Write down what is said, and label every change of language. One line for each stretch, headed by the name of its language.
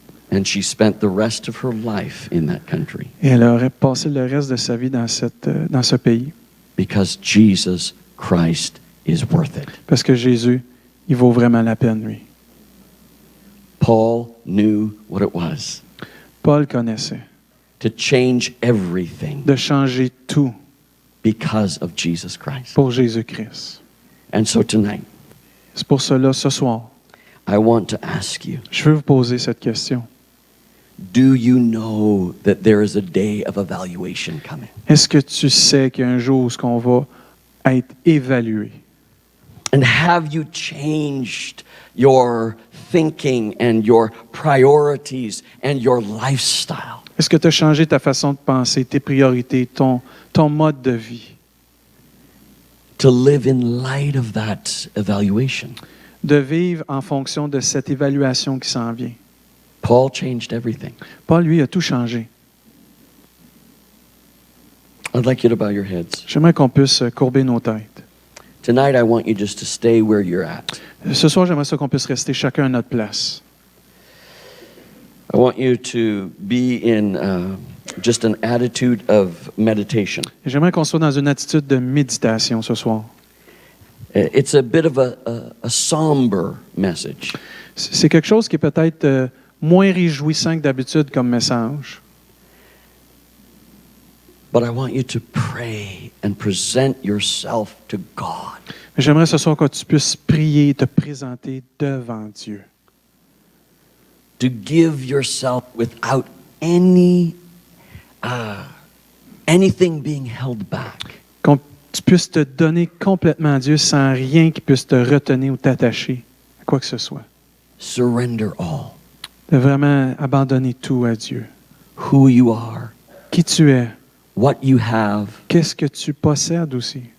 English: And she spent the rest of her life in that country
French: Et elle aurait passé le reste de sa vie dans ce pays.
English: because Jesus Christ is worth it.
French: Parce que Jésus, il vaut vraiment la peine, lui.
English: Paul knew what it was
French: Paul connaissait
English: to change everything
French: de changer tout
English: because of Jesus Christ.
French: pour Jésus-Christ.
English: And so tonight,
French: C'est pour cela, ce soir,
English: I want to ask you,
French: je veux vous poser cette question.
English: do you know that there is a day of evaluation coming?
French: Est-ce que tu sais qu'il y a un jour où on va être évalué?
English: And have you changed your thinking and your priorities and your lifestyle
French: Est-ce que tu as changé ta façon de penser, tes priorités, ton mode de vie,
English: to live in light of that evaluation?
French: de vivre en fonction de cette évaluation qui s'en vient?
English: Paul changed everything.
French: Paul, lui, a tout changé.
English: I'd like you to bow your heads.
French: J'aimerais qu'on puisse courber nos têtes.
English: Tonight, I want you just to stay where you're at.
French: Ce soir, j'aimerais ça qu'on puisse rester chacun à notre place.
English: I want you to be in just an attitude of meditation.
French: Et j'aimerais qu'on soit dans une attitude de méditation ce soir.
English: It's a bit of a somber message,
French: C'est quelque chose qui est peut-être moins réjouissant que d'habitude comme message.
English: but I want you to pray and present yourself to God.
French: Mais j'aimerais ce soir que tu puisses prier et te présenter devant Dieu.
English: To give yourself without anything being held back.
French: Qu'on tu puisses te donner complètement à Dieu sans rien qui puisse te retenir ou t'attacher à quoi que ce soit.
English: Surrender all.
French: De vraiment abandonner tout à Dieu.
English: Who you are,
French: Qui tu es,
English: what you have,
French: qu'est-ce que tu possèdes aussi,